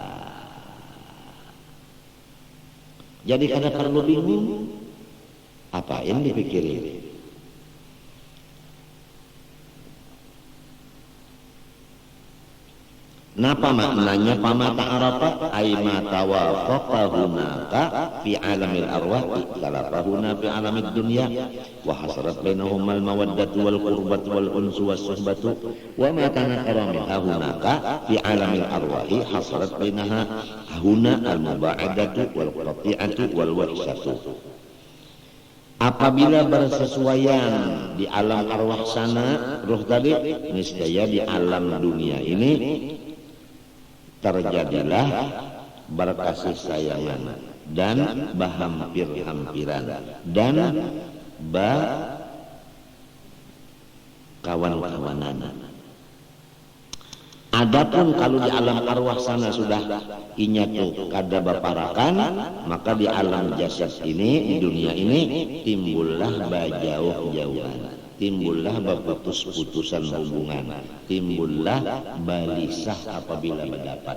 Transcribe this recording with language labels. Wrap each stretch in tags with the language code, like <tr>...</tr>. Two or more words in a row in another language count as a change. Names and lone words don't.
<bjn>jadi kada perlu bingung apa yang dipikirin napa maknanya pama</bjn> <ar>تعارف أي ما توافق هناك في عالم الأرواح تآلف هنا في عالم الدنيا وحصلت بينهم المودة والقربة والأنس والصحبة وما تناكر من هناك في عالم الأرواح حصلت بينها هنا المباعدة والقطيعة والوحشة.</ar> <bjn>Apabila bersesuaian di alam arwah sana roh tadi niscaya di alam dunia ini terjadilah berkasih sayangan dan berhampir-hampiran dan kawan-kawanan. Adapun kalau di alam arwah sana sudah inya tuh kada baparakan, maka di alam jasad ini, di dunia ini timbullah bajauh-jauhan, timbullah berputus-putusan hubungan, timbullah balisah apabila mendapat.</bjn>